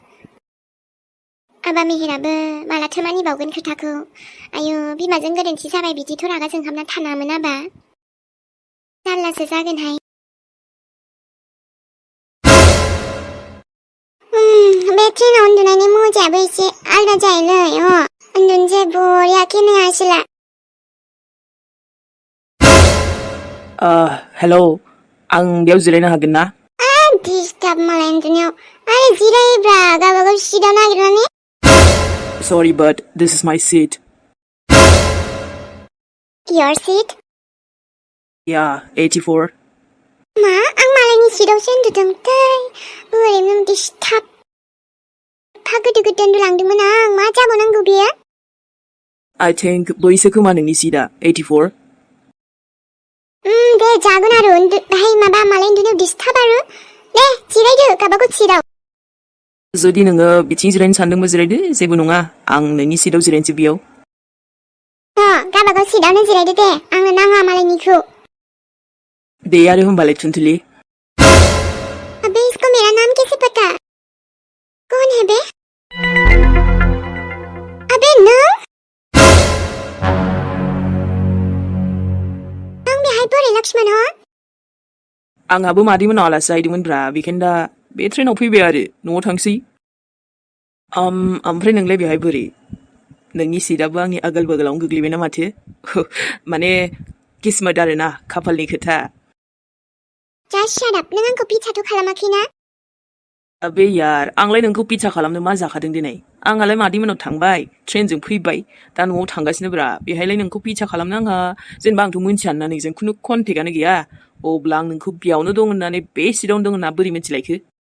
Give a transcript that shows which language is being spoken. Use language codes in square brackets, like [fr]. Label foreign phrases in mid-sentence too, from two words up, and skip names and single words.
[brx] आबा मेहेराबो मालाथो मानिबावगोन खोथाखौ आयौ बिमाजों गोरोन्थि जाबाय बिदिथ' रागा जोंहाबना थानामोन आबा जारलासो जागोनहाय बे ट्रेनाव उन्दुनायनि मजायाबो एसे आलदा जायोलै उन्दुनो जे बरिया केमेरा आसोला हेलौ आं बेयाव जिरायनो हागोन ना डिस्टार्ब मालाय उन्दुनायाव आरे जिरायोब्रा गावबागाव सिटआव नागिरनानै [en] Sorry, but this is my seat. Your seat? Yeah, 84. [brx] मा आं मालायनि सिटआवसो उन्दुदों दै ओरैनो डिस्टार्ब एफा गोदो गोदो उन्दुलांदोंमोन आं मा जाबावनांगौ बेयो [en] I think [brx] बैसो खोमा नोंनि सिटआ 84. दे जागोन आरो बाहाय माबा मालाय उन्दुनायाव डिस्टार्ब आरो दे जिरायदो गावबागाव सिटआव जुदि नोङो बिथिं जिरायनो सानदोंबा जिरायदो जेबो नङा आं नोंनि सिटआव जिरायनोसै बेयाव गावबागाव सिटआवनो जिरायदो दे आंनो नाङा मालायनिखौ दे आरो होमबालाय थुनथुलि [hi] अबे इसको मेरा नाम कैसे पता कौन है बे अबे [brx] नों बेहाय बोरै लक्ष्मण हो आंहाबो मादैमोनाव आलासि जाहैदोंमोनब्रा बेखायनो दा बे ट्रेनाव फैबाय आरो न'आव थांसै ओमफ्राय नोंलाय बेहाय बोरै नोंनि सिटआबो आंनि आगोल बगोलावनो गोग्लैबायना माथो माने किस्मत आरोना खाफालनि खोथा [en] Just shut up [brx] नों आंखौ पिटाथ' खालामाखैना [hi] अबे यार [brx] आंलाय नोंखौ पिटा खालामनो मा जाखादों दिनै आंहालाय मादैमोनाव थांबाय ट्रेनजों फैबाय दा न'आव थांगासिनोब्रा बेहायलाय नोंखौ पिटा खालामनो आंहा जेनेबा आंथ' मिन्थियाना नोंजों खुनु कन्टेक्टआनो गैया अब्ला आं नोंखौ बेयावनो दं होननानै बे सिटआवनो दं होनना बोरै मिन्थिलायखो